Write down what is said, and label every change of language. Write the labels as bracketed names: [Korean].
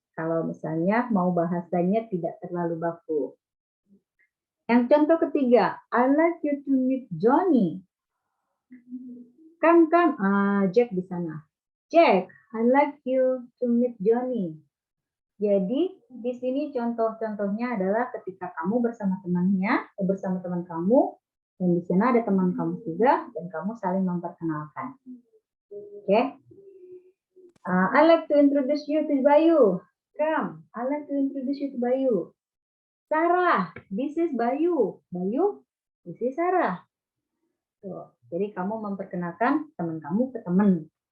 [Indonesian] Kalau misalnya mau bahasanya tidak terlalu baku. Yang contoh ketiga, [English] I like you to meet Johnny. Come, Jack di sana. Jack, I like you to meet Johnny. [Indonesian] Jadi di sini contoh-contohnya adalah ketika kamu bersama temannya, bersama teman kamu, dan di sana ada teman kamu juga, dan kamu saling memperkenalkan. [English] Oke? I like to introduce you to Bayu. Come, I'd like to introduce you to Bayu. Sarah, this is Bayu. Bayu, this is Sarah. [Indonesian] Tuh, jadi kamu memperkenalkan teman kamu ke teman.